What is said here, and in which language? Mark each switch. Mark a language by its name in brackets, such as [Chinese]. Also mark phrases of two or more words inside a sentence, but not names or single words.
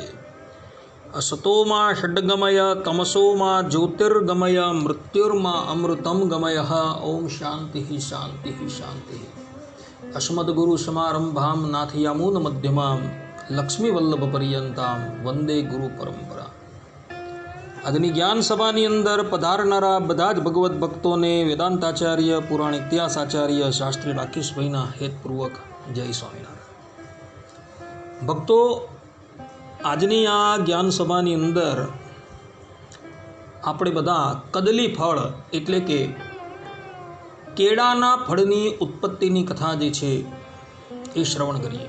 [Sanskrit] असतो मा षड्गमय तमसो मा ज्योतिर्गमय मृत्युर्मा अमृतं गमयः। ओम शान्तिः शान्तिः शान्तिः। अस्मद्गुरुसमारम्भां नाथयामुनमध्यमां लक्ष्मीवल्लभपर्यन्तां वन्दे गुरुपरम्परा। [Gujarati] આજની જ્ઞાન સભાની અંદર પધારનારા બધા જ ભગવત ભક્તોને વેદાંતાચાર્ય પુરાણ ઇતિહાસ આચાર્ય શાસ્ત્રી રાકેશભાઈના હેતપૂર્વક જય સ્વામિનારાયણ। ભક્તો, આજની આ જ્ઞાન સભાની અંદર આપણે બધા કદલી ફળ એટલે કે કેળાના ફળની ઉત્પત્તિની કથા જે છે એ શ્રવણ કરીએ।